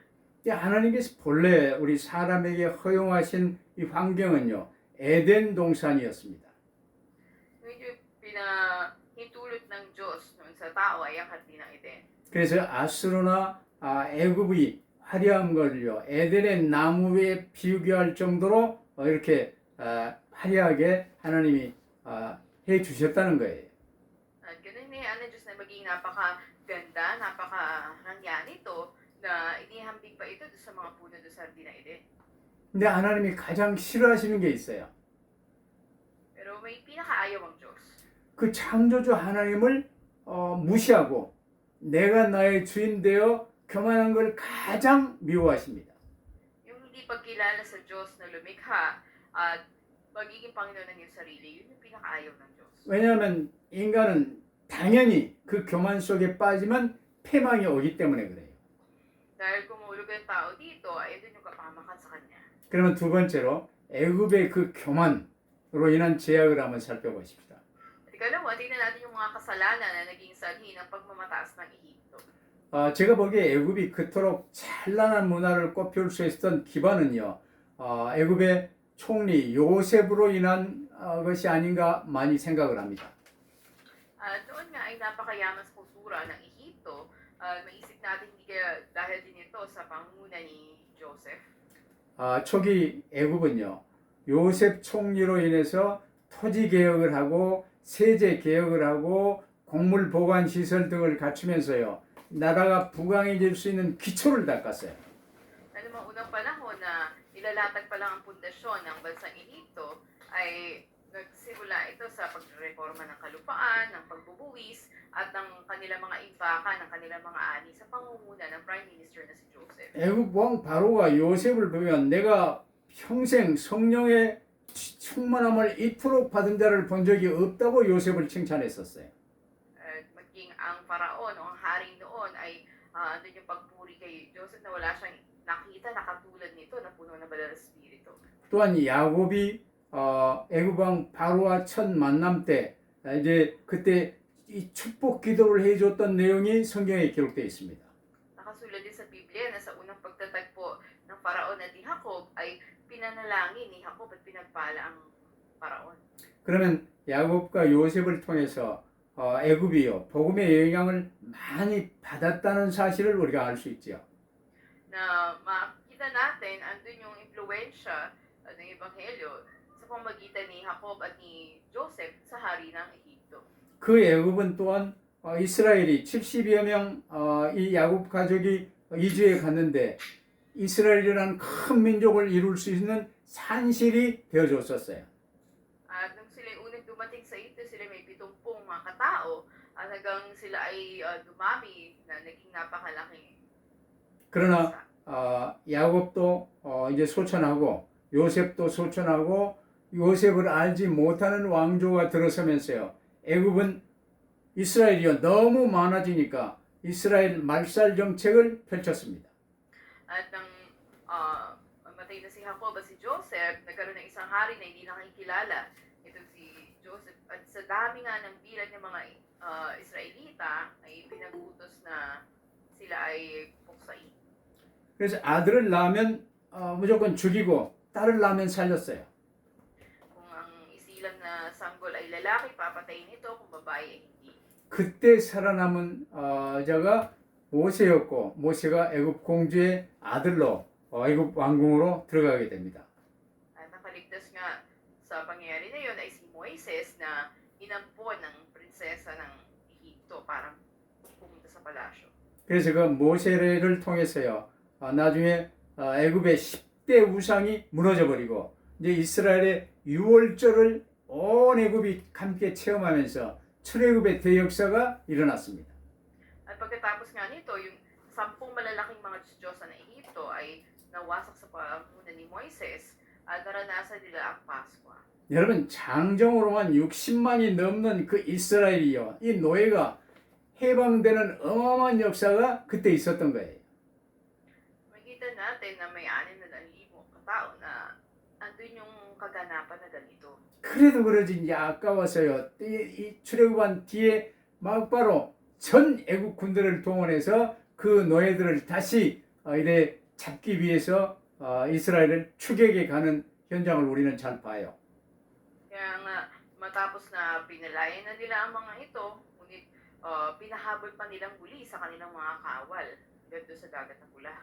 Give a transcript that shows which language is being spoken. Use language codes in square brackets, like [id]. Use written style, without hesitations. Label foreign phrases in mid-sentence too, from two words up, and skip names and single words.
[ko] 하나님께서 본래 우리 사람에게 허용하신 이 환경은요 에덴 동산이었습니다. [tl] Yung pinahintulot ng Diyos noon sa tao ay ang hardin ng Eden. [ko] 그래서 아수르나 애굽이 화려한 걸요 에덴의 나무에 비교할 정도로 이렇게 화려하게 하나님이 해 주셨다는 거예요. [tl] At ganun niyaan ng Diyos na maging napakaganda, napakarangyaan ito na inihambing pa ito doon sa mga puno doon sa hardin ng Eden. [ko] 근데 하나님이 가장 싫어하시는 게 있어요. [tl] Pero may pinakaayaw ang Diyos. [ko] 그 창조주 하나님을 무시하고 내가 나의 주인 되어 교만한 걸 가장 미워하십니다. [tl] Yung hindi pagkilala sa Diyos na lumikha at magiging Panginoon ng iyong sarili, yun yung pinakaayaw ng Diyos. [ko] 왜냐하면 인간은 당연히 그 교만 속에 빠지면 패망이 오기 때문에 그래요. [tl] Dahil kumulog ang tao dito, ay doon yung kapahamakan sa kanya. [ko] 그러면 두 번째로 애굽의 그 교만으로 인한 제약을 한번 살펴보십시다. [tl] At ikalawa, tingnan natin yung mga kasalanan na naging sanhi ng pagmamataas ng Ehipto. [ko] 제가 보기에 애굽이 그토록 찬란한 문화를 꽃피울 수 있었던 기반은요. 애굽의 총리 요셉으로 인한 것이 아닌가 많이 생각을 합니다. [tl] At noon nga ay napakayaman sa kultura ng Ehipto. Maisip natin hindi kaya dahil din ito sa pangunguna ni Joseph. [ko] 초기 애굽은요. 요셉 총리로 인해서 토지 개혁을 하고 세제 개혁을 하고 곡물 보관 시설 등을 갖추면서요. 나라가 부강해질 수 있는 기초를 닦았어요. [tl] Ano mang unang panahon na nilalatag pa lang ang pundasyon ng bansang Ehipto ay nagsimula ito sa pagreforma ng kalupaan, ng pagbubuwis, at ng kanilang mga impaka, ng kanilang mga ani sa pangunguna ng [en] Prime Minister [tl] na si Joseph. [ko] 애굽 왕 바로가 요셉을 보면 내가 평생 성령의 충만함을 이토록 받은 자를 본 적이 없다고 요셉을 칭찬했었어요. [tl] At maging ang paraon o ang hari noon ay andun yung pagpuri kay Joseph na wala siyang nakita na katulad nito na puno ng banal na espiritu. [ko] 또한 야곱이 애굽 왕 바로와 첫 만남 때 이제 그때 이 축복 기도를 해줬던 내용이 성경에 기록되어 있습니다. [tl] Nakasulat din sa Biblia na sa unang pagtatagpo ng paraon at ni Jacob ay pinanalangin ni Jacob at pinagpala ang paraon. [ko] 그러면 야곱과 요셉을 통해서 애굽이요 복음의 영향을 많이 받았다는 사실을 우리가 알 수 있지요. [tl] Na makita natin andun yung impluwensya ng Ebanghelyo sa pamagitan ni Jacob at ni Joseph sa hari ng Ehipto. [ko] 그 애굽은 또한 이스라엘이 70여 명 이 야곱 가족이 이주해 갔는데 이스라엘이라는 큰 민족을 이룰 수 있는 산실이 되어줬었어요. [tl] At nung sila unang dumating sa ito, sila may 70 mga katao at hanggang sila ay dumami na naging napakalaking [ko] 그러나 [tl] bansa. [ko] 야곱도 이제 소천하고 요셉도 소천하고 요셉을 알지 못하는 왕조가 들어서면서요. 애굽은 이스라엘이요 너무 많아지니까 이스라엘 말살 정책을 펼쳤습니다. [tl] At nang matay na si Jacob at si Joseph, nagkaroon ng isang hari na hindi nakikilala. Ito si Joseph. At sa dami nga ng bilang ng mga Israelita, ay pinagutos na sila ay puksain. [ko] 그래서 아들을 낳으면 무조건 죽이고 딸을 낳으면 살렸어요. [tl] Kung ang isilang na sanggol ay lalaki, papatayin ito. Kung babae ay hindi. [ko] 그때 살아남은 자가 모세였고 모세가 애굽 공주의 아들로 애굽 왕궁으로 들어가게 됩니다. [tl] At nakaligtas nga sa pangyayari na yun ay si Moises na inampon ng prinsesa ng Ehipto para pumunta sa palasyo. [ko] 그래서 그 모세를 통해서요 나중에 애굽의 10대 우상이 무너져 버리고 이제 이스라엘의 유월절을 온 애굽이 함께 체험하면서 출애굽의 대역사가 일어났습니다. [tl] At pagkatapos nga nito, yung 10 malalaking mga Diyosa ng Ehipto ay nawasak sa pamumuno ni Moises at naranasan nila ang Pasko. [ko] 여러분, 장정으로만 60만이 넘는 그 이스라엘이요, 이 노예가 해방되는 어마어마한 역사가 그때 있었던 거예요. [tl] Makita natin na may 6,000,000 katao na andun yung kaganapan na ganito. [ko] 그래도 그러지 이제 아까워서요. 이 출애굽한 뒤에 막바로 전 애국 군대를 동원해서 그 노예들을 다시 이래 잡기 위해서 이스라엘을 추격해 가는 현장을 우리는 잘 봐요. [tl] Kaya nga, matapos na pinalayan na nila ang mga ito, ngunit pinahabol pa nilang muli sa kanilang mga kawal dito sa dagat ng Pula.